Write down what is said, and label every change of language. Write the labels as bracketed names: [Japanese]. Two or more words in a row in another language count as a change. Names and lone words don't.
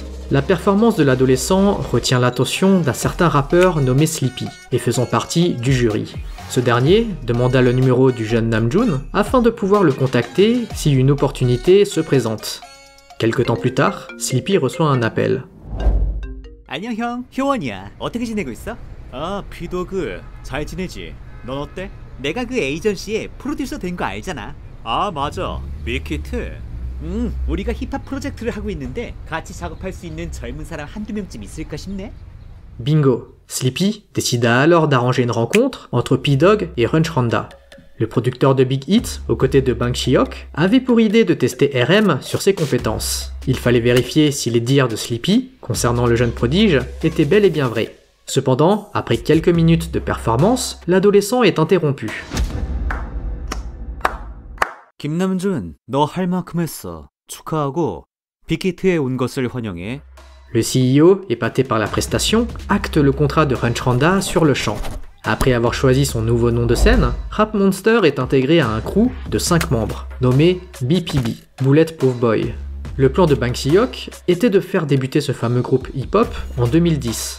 [French] La performance de l'adolescent retient l'attention d'un certain rappeur nommé Sleepy, et faisant partie du jury. Ce dernier demanda le numéro du jeune Namjoon afin de pouvoir le contacter si une opportunité se présente. Quelque temps plus tard, Sleepy reçoit un appel. [Korean] 안녕 형, 효원이야. 어떻게 지내고 있어? 아, 비도그. 잘 지내지. 넌 어때? 내가 그 에이전시에 프로듀서 된 거 알잖아. 아, 맞아. 빅히트. 우리가 힙합 프로젝트를 하고 있는데 같이 작업할 수 있는 젊은 사람 한두 명쯤 있을까 싶네. [English] Bingo! [French] Sleepy décida alors d'arranger une rencontre entre P-Dog et Hunch Honda. Le producteur de Big Hit, aux côtés de Bang Si-hyuk, avait pour idée de tester RM sur ses compétences. Il fallait vérifier si les dires de Sleepy, concernant le jeune prodige, étaient bel et bien vrais. Cependant, après quelques minutes de performance, l'adolescent est interrompu. [Korean] 김남준, 너 할 만큼 했어. 축하하고 빅히트에 온 것을 환영해. [French] Le CEO, épaté par la prestation, acte le contrat de Hunch Honda sur le champ. Après avoir choisi son nouveau nom de scène, Rap Monster est intégré à un crew de 5 membres, nommé BPB, [English] Bullet Proof Boy. [French] Le plan de Bang Si-hyuk était de faire débuter ce fameux groupe hip-hop en 2010.